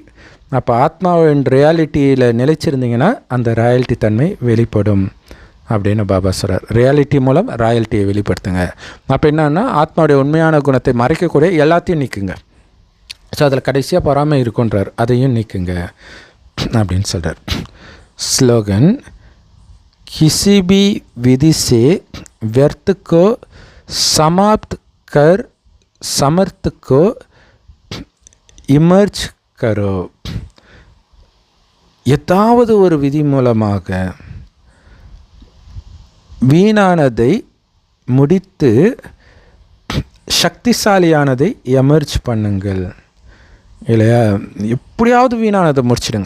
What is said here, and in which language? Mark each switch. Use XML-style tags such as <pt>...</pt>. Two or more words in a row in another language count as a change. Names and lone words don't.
<ta>அப்போ ஆத்மாவின் ரியாலிட்டியில் நிலைச்சிருந்தீங்கன்னா அந்த ராயல்ட்டி தன்மை வெளிப்படும் அப்படின்னு பாபா சொல்கிறார். ரியாலிட்டி மூலம் ராயல்ட்டியை வெளிப்படுத்துங்க. அப்போ என்னன்னா ஆத்மாவுடைய உண்மையான குணத்தை மறைக்கக்கூடிய எல்லாத்தையும் நீக்குங்க. ஸோ அதில் கடைசியாக பொறாமை இருக்குன்றார், அதையும் நீக்குங்க அப்படின்னு சொல்கிறார். ஸ்லோகன்:</ta> <hi>किसी भी विधि से व्यर्थ को समाप्त कर समर्थ को इमर्ज करो.</hi> <ta>ஏதாவது ஒரு விதி மூலமாக வீணானதை முடித்து சக்திசாலியானதை எமர்ஜ் பண்ணுங்கள். இல்லையா? எப்படியாவது வீணானதை முடிச்சிடுங்க.</ta>